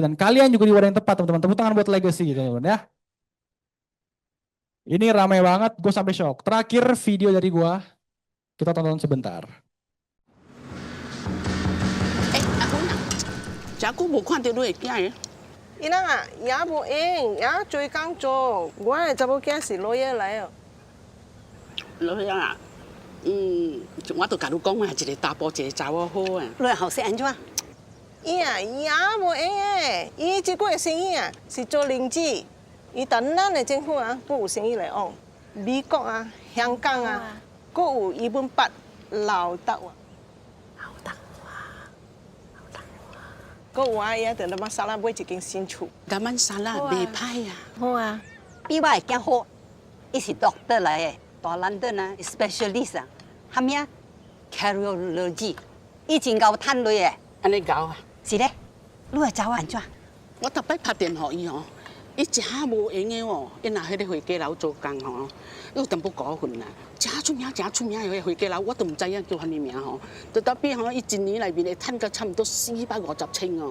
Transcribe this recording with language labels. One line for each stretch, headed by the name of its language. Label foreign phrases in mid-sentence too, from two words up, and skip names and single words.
Indonesian: Dan kalian juga di wadah yang tepat teman-teman. Tepuk tangan buat Legacy teman-teman ya. Ini ramai banget, gue sampai shock. Terakhir video dari gue, kita tonton sebentar.
Malay: Aku nak, aku bukan tidur ikan ya.
Min Nan Chinese: 伊人啊也无用，也做工做。我的查某囝是老爷来哦。老乡啊，我都甲你讲啊，一个查甫一个查某好啊。你后生安怎？伊啊也无用诶，伊即个生意啊是做零子，伊等咱的政府啊，佫有生意来往，美国啊、香港啊，佫有伊本八老豆啊。佫有啊，伊啊，在咱们沙拉买一间新厝。咱们沙拉袂歹啊。好啊，比我会更好。伊是 doctor 来的，大 London 啊 ，specialist 啊，喊咩 ？cardiology，伊真够趁钱的。安尼搞啊？是咧，你会查我安怎？我逐摆拍电话伊吼，伊真无闲的哦，伊若迄个回家楼做工吼，又淡薄高分啦，真出名的迄个回家楼，我都唔知影叫啥物名吼，就特别吼，伊一年内面会趁到差不多450千哦。